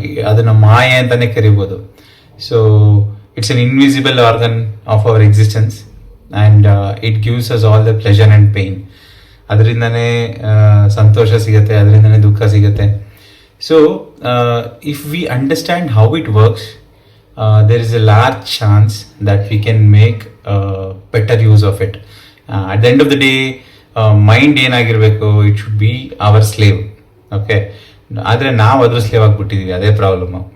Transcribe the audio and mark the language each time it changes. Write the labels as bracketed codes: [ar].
[kn] ಅದನ್ನು ಮಾಯೆ ಅಂತಲೇ ಕರಿಬೋದು. [en] So it's an invisible organ of our existence and it gives us all the pleasure and pain. [kn] ಅದರಿಂದನೇ ಸಂತೋಷ ಸಿಗುತ್ತೆ, ಅದರಿಂದನೇ ದುಃಖ ಸಿಗುತ್ತೆ. [en] So if we understand how it works, there is a large chance that we can make better use of it. At the end of the day, mind [kn] ಏನಾಗಿರಬೇಕು, [en] It should be our slave. [kn] Okay, ಆದರೆ ನಾವು ಅದ್ರ slave ಆಗಿಬಿಟ್ಟಿದ್ದೀವಿ, ಅದೇ problem.